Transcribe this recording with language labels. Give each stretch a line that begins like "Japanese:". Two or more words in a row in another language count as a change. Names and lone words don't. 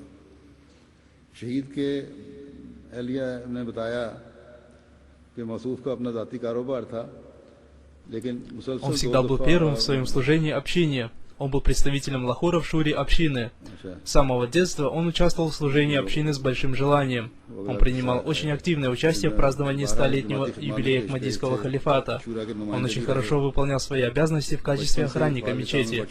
Urdu: شہید کے اہلیہ نے بتایا کہ موصوف کا اپنا ذاتی کاروبار تھا، لیکن
Russian: он всегда был первым в своем служении общине. Он был представителем Лахора в шуре общины. С самого детства он участвовал в служении общины с большим желанием. Он принимал очень активное участие в праздновании 100-летнего юбилея Ахмадийского халифата. Он очень хорошо выполнял свои обязанности в качестве охранника мечети.